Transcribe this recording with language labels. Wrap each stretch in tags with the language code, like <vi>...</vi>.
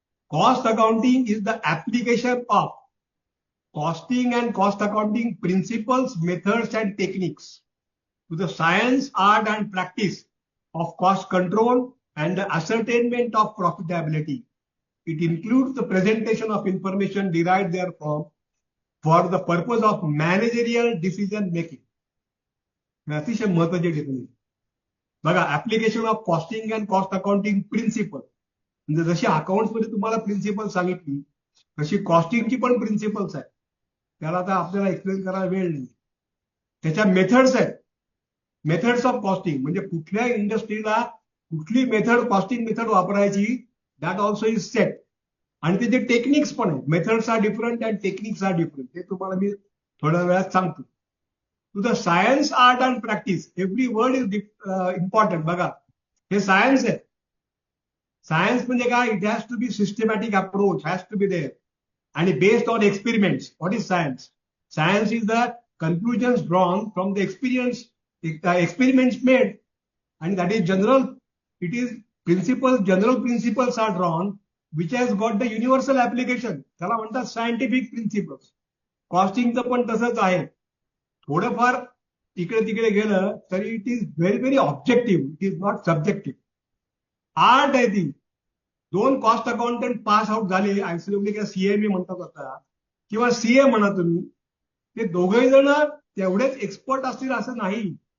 <en>Cost accounting is the application of costing and cost accounting principles, methods and techniques to the science, art and practice of cost control and the ascertainment of profitability. It includes the presentation of information derived therefrom for the purpose of managerial decision making.</en> <mr>अतिशय महत्वाचे definition. बघा,</mr> <en>application of costing and cost accounting principle,</en> <mr>म्हणजे जशी accounts मध्ये तुम्हाला principal सांगितली तशी कॉस्टिंगची पण प्रिन्सिपल्स आहेत. त्याला आता आपल्याला एक्सप्लेन करायला वेळ नाही. त्याच्या मेथड्स आहेत, मेथड्स ऑफ कॉस्टिंग, म्हणजे कुठल्या इंडस्ट्रीला कुठली मेथड, कॉस्टिंग मेथड वापरायची,</mr> <en>That also is set.</en> <mr>आणि त्याचे टेक्निक्स पण आहेत.</mr> <en>Methods are different and techniques are different.</en> <mr>ते तुम्हाला मी थोड्या वेळात सांगतो.</mr> <en>To the science, art and practice, every word is important.</en> <mr>बघा, हे सायन्स आहे. सायन्स म्हणजे काय?</mr> <en>It has to be systematic approach, has to be there, and based on experiments. What is science? Science is the conclusions drawn from the experiments made, and that is general. It is principles, general principles are drawn which has got the universal application.</en> <mr>त्याला म्हणतात scientific principles. कॉस्टिंगचं पण तसंच आहे. थोडंफार इकडे तिकडे गेलं तरी</mr> <en>It is very very objective, it is not subjective. Art</en> <mr>आहे ती. 2 कॉस्ट अकाउंटंट पास आउट झाले आयसीडब्ल्यू किंवा सीएमए म्हणतात आता, किंवा सीए म्हणा तुम्ही, ते दोघे जण तेवढेच एक्सपर्ट असतील असं नाही.</mr>